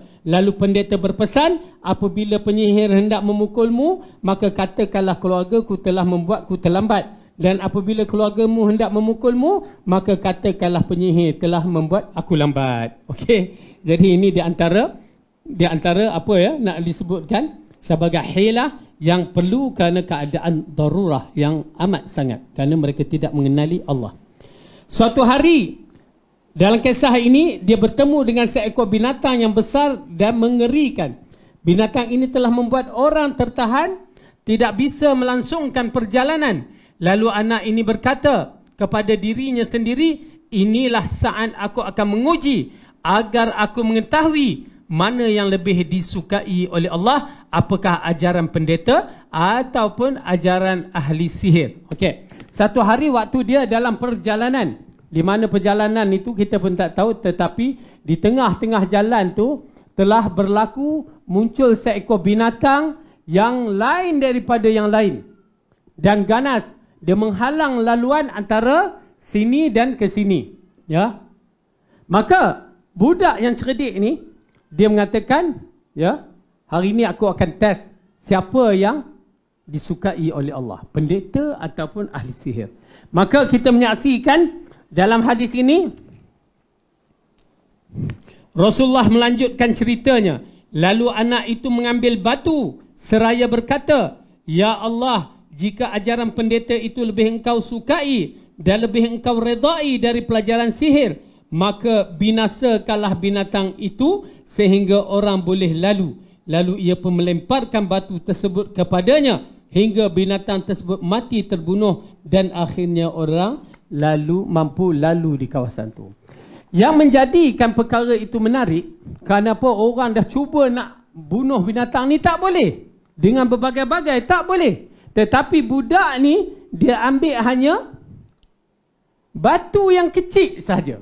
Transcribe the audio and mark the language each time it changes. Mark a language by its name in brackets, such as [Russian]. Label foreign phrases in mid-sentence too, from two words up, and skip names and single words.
[Indonesian] Lalu pendeta berpesan, apabila penyihir hendak memukulmu, maka katakanlah keluargaku telah membuatku terlambat. Dan apabila keluargamu hendak memukulmu, maka katakanlah penyihir telah membuat aku lambat. [Malay] Okey. Jadi ini di antara apa ya nak disebutkan sebagai hilah yang perlu kerana keadaan darurah yang amat sangat, kerana mereka tidak mengenali Allah. [Indonesian] Suatu hari dalam kisah ini, dia bertemu dengan seekor binatang yang besar dan mengerikan. Binatang ini telah membuat orang tertahan, tidak bisa melangsungkan perjalanan. Lalu anak ini berkata kepada dirinya sendiri, inilah saat aku akan menguji agar aku mengetahui mana yang lebih disukai oleh Allah, apakah ajaran pendeta ataupun ajaran ahli sihir. Okey. [Malay] Satu hari waktu dia dalam perjalanan, di mana perjalanan itu kita pun tak tahu, tetapi di tengah-tengah jalan tu telah berlaku muncul seekor binatang yang lain daripada yang lain dan ganas. Dia menghalang laluan antara sini dan ke sini, ya. Maka budak yang cerdik ni, dia mengatakan, ya, hari ini aku akan test siapa yang disukai oleh Allah, pendeta ataupun ahli sihir. Maka kita menyaksikan dalam hadis ini, Rasulullah melanjutkan ceritanya. Lalu anak itu mengambil batu seraya berkata, ya Allah, jika ajaran pendeta itu lebih engkau sukai dan lebih engkau redai dari pelajaran sihir, maka binasakanlah binatang itu sehingga orang boleh lalu. Lalu ia pun melemparkan batu tersebut kepadanya hingga binatang tersebut mati terbunuh dan akhirnya orang mampu lalu di kawasan itu. Yang menjadikan perkara itu menarik, kenapa orang dah cuba nak bunuh binatang ni tak boleh, dengan berbagai-bagai tak boleh. Tetapi budak ni dia ambil hanya batu yang kecil saja.